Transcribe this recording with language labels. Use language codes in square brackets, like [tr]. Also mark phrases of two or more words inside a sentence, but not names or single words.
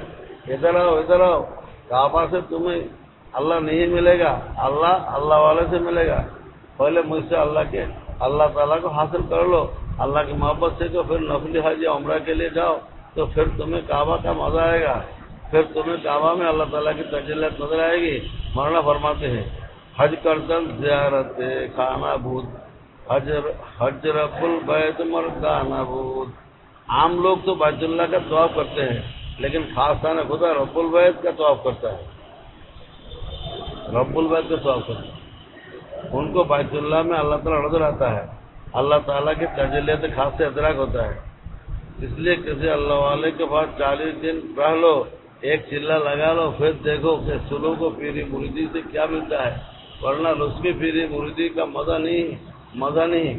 [ur] ادھر آؤ، کعبہ سے تمہیں اللہ نہیں ملے گا، اللہ والے سے ملے گا۔ پہلے مجھ سے اللہ تعالیٰ کو حاصل کر لو، اللہ کی محبت سے تو پھر نفلی حج یا عمرہ کے لیے جاؤ، تو پھر تمہیں کعبہ کا مزہ آئے گا، پھر تمہیں کعبہ میں اللہ تعالیٰ کی تجلیات نظر آئے گی۔ مولانا فرماتے ہیں [fa] حج کردن زیارت خانہ بود، حج رب البیت مرکانہ بود۔ [ur] عام لوگ تو بیت اللہ کا طواف کرتے ہیں، لیکن خاص خانہ خدا رب البیت کا طواف کرتا ہے، رب البیت کا طواف کرتا ہے۔ ان کو بیت اللہ میں اللہ تعالیٰ نظر آتا ہے، اللہ تعالیٰ کی تجلیات خاص سے ادراک ہوتا ہے۔ اس لیے کسی اللہ والے کے پاس 40 دن رہ لو، ایک چلہ لگا لو، پھر دیکھو کہ سلوک و پیری مریدی سے کیا ملتا ہے، ورنہ رسمی پیری مریدی کا مزہ نہیں۔